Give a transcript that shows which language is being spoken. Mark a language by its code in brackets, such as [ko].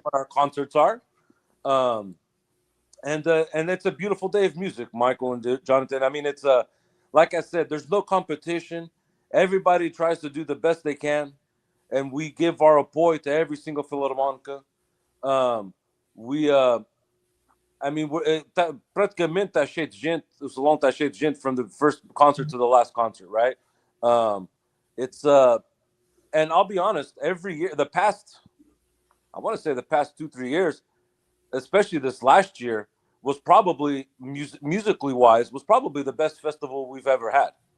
[en] what our concerts are. Um, and it's a beautiful day of music, Michael and Jonathan. I mean, it's like I said, there's no competition. Everybody tries to do the best they can, and we give our apoio to every single Filarmonica. We I mean, [pt] praticamente está cheio de gente. O salão está cheio de gente [en] from the first concert to the last concert, right? It's and I'll be honest, every year, I want to say the past 2-3 years, especially this last year, was probably musically wise, was probably the best festival we've ever had.